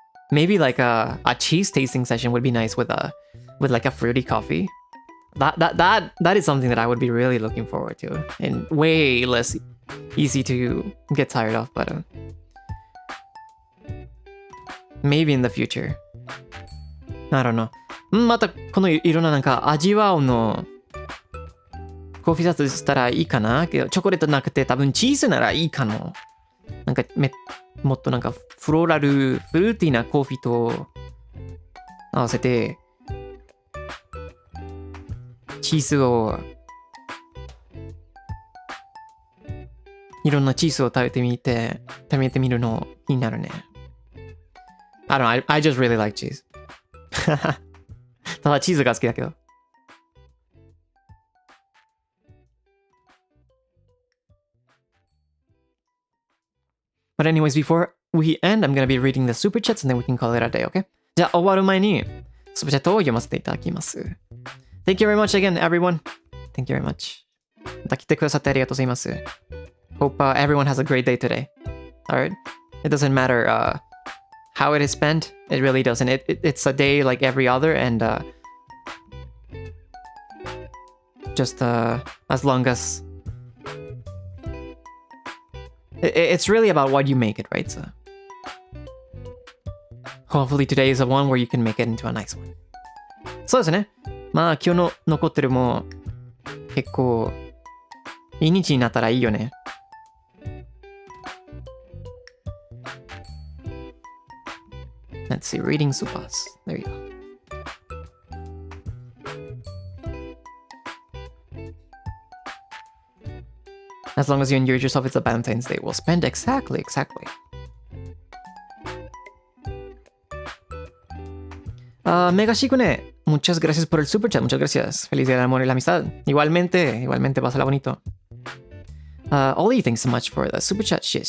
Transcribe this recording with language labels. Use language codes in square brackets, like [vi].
[en] Maybe like a cheese tasting session would be nice with like a fruity coffee. That is something that I would be really looking forward to, and way less easy to get tired of, but maybe in the future. I don't know. [ja] またこのいろんななんか味わうのコーヒーシャツしたらいいかな。けどチョコレートなくて多分チーズならいいかも。なんかもっとなんかフルーティーなコーヒーと合わせてチーズをいろんなチーズを食べてみるの気になるね。 [en] I don't know, I just really like cheese. [ja] ただチーズが好きだけど。 [en] But anyways, before we end, I'm gonna be reading the super chats and then we can call it a day, okay? [ja] じゃあ終わる前にスーパーチャットを読ませていただきます。 [en] Thank you very much again, everyone. Thank you very much. [ja] また来てくださってありがとうございます。 [en] Hope everyone has a great day today. Alright? It doesn't matter how it is spent. It really doesn't. It's a day like every other, and just as long as it's really about what you make it, right? So hopefully today is the one where you can make it into a nice one. [ja] そうですね。まあ今日の残ってるも結構いい日になったらいいよね。 [en] Let's see, reading supas. There you go. As long as you enjoyed yourself, it's a Valentine's Day. Well spent. Exactly. [es] Mega Shikune, muchas gracias por el super chat. Muchas gracias. Feliz día del amor y la amistad. Igualmente, pásala bonito. [en] Oli, thanks so much for the super chat.